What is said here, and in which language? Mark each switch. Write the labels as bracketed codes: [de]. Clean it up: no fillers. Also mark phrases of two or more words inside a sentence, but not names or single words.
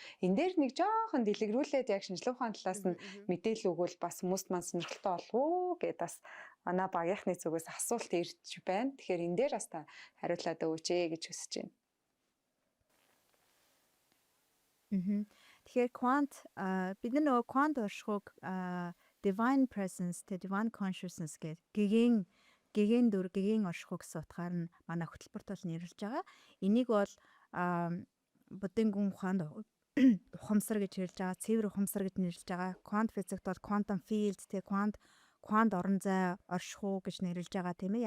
[mn] Энэ дээр нэг жоохон дэлгэрүүлээд яг шинжлэх ухааны талаас нь мэдээлэл өгвөл бас хүмүүст маань сонирхолтой болов уу гэд бас манай багийнхны зүгээс асуулт ирж байна. Тэгэхээр энэ дээр бас та хариулаад өгөөч гэж хүсэж байна. Тэгэхээр quant бид нөгөө quant оршихуйг [en] divine presence, divine consciousness [mn] гэдэг гэгээн дүр гэгээн оршихуй гэсэн утгаар нь манай хөтөлбөрт бол нэрлэж байгаа. Энийг бол буддын гүн ухаанд ухамсар гэж нэрлэж байгаа, цэвэр ухамсар гэж нэрлэж байгаа. [en] Quant physics [mn] бол [en] quantum field, [mn] quant орон зай оршихуй гэж нэрлэж байгаа тийм ээ.